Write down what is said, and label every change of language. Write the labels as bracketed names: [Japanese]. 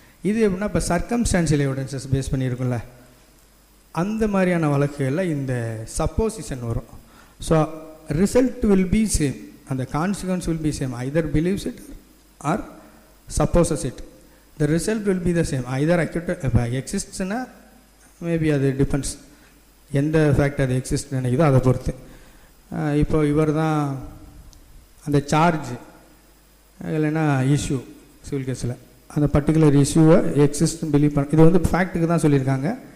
[Tamil] இது எப்படின்னா இப்போ சர்க்கம்ஸ்டான்ஷியல் எவிடன்சஸ் பேஸ் பண்ணியிருக்கும்ல, அந்த மாதிரியான வழக்குகளில் இந்த சப்போசிஷன் வரும். [English] So result will be same, அந்த consequence will be same. Either believes it or supposes it, the result will be the same. either exists [Tamil] னா மேபி அது டிபெண்ட்ஸ், எந்த ஃபேக்ட் அது எக்ஸிஸ்ட் நினைக்குதோ அதை பொறுத்து. இப்போ இவர் தான் அந்த சார்ஜ் இல்லைன்னா இஷ்யூ சிவில் கேஸில் அந்த பர்டிகுலர் இஷ்யூவை எக்ஸிஸ்ட் பிலீவ் பண்ண, இது வந்து ஃபேக்ட்டுக்கு தான் சொல்லியிருக்காங்க.